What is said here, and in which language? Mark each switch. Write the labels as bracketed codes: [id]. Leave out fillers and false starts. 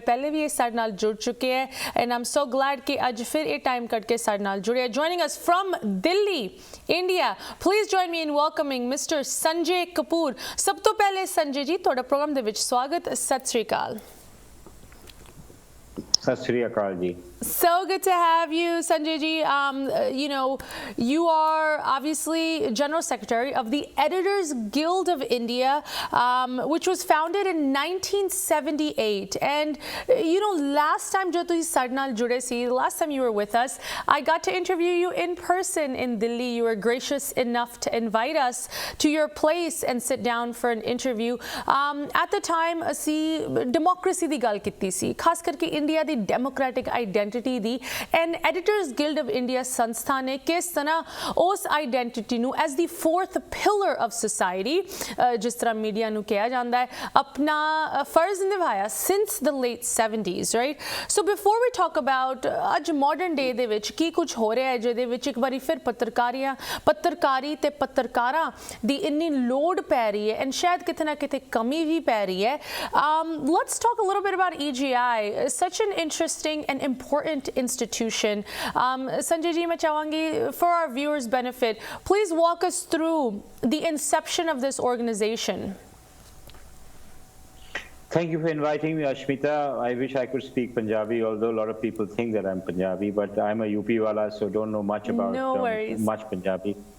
[pa] ਪਹਿਲੇ ਵੀ ਇਹ ਸਾਡੇ ਨਾਲ ਜੁੜ ਚੁੱਕੇ ਹੈ [en] and am so glad [pa] ਕਿ ਅੱਜ ਫਿਰ ਇਹ ਟਾਈਮ ਕੱਢ ਕੇ ਸਾਡੇ ਨਾਲ ਜੁੜੇ। [en] Joining us from Delhi India, please join me in welcoming mister Sanjay Kapoor. [pa] ਸਭ ਤੋਂ ਪਹਿਲੇ ਸੰਜੇ ਜੀ ਤੁਹਾਡਾ ਪ੍ਰੋਗਰਾਮ ਦੇ ਵਿੱਚ ਸਵਾਗਤ। ਸਤਿ ਸ਼੍ਰੀ ਅਕਾਲ। Sat Shri Akal ji. [en] So good to have you, Sanjay ji. You know, you are obviously General Secretary of the Editors Guild of India, which was founded in 1978. And, you know, last time [pa] jo tusi ਸਾਡੇ ਨਾਲ ਜੁੜੇ ਸੀ, [en] last time you were with us, I got to interview you in person in Delhi. You were gracious enough to invite us to your place and sit down for an interview. At the time, [pa] ਅਸੀਂ democracy ਦੀ ਗੱਲ ਕੀਤੀ ਸੀ, ਖਾਸ ਕਰਕੇ India ਦੀ democratic identity ਦੀ, and Editors Guild of India ਸੰਸਥਾ ਨੇ ਕਿਸ ਤਰ੍ਹਾਂ ਉਸ ਆਈਡੈਂਟੀਟੀ ਨੂੰ [en] as the fourth pillar of society, [pa] ਜਿਸ ਤਰ੍ਹਾਂ ਮੀਡੀਆ ਨੂੰ ਕਿਹਾ ਜਾਂਦਾ ਹੈ, ਆਪਣਾ ਫਰਜ਼ ਨਿਭਾਇਆ [en] since the late 70s, right? So before we talk about [pa] ਅੱਜ modern day ਦੇ ਵਿੱਚ ਕੀ ਕੁਝ ਹੋ ਰਿਹਾ ਹੈ ਜਿਹਦੇ ਵਿੱਚ ਇੱਕ ਵਾਰੀ ਫਿਰ ਪੱਤਰਕਾਰੀ ਤੇ ਪੱਤਰਕਾਰਾਂ ਦੀ ਇੰਨੀ ਲੋੜ ਪੈ ਰਹੀ ਹੈ ਐਂਡ ਸ਼ਾਇਦ ਕਿਤੇ ਨਾ ਕਿਤੇ ਕਮੀ ਵੀ ਪੈ ਰਹੀ ਹੈ, [en] let's talk a little bit about EGI, such an interesting and important institution. Sanjay ji, [hi] मैं चाहूँगी [en] for our viewers' benefit, please walk us through the inception of this organization. Thank you for inviting me, Ashmita. I wish I could speak Punjabi, although a lot of people think that I'm Punjabi, but I'm a UP wala, so don't know much about much Punjabi.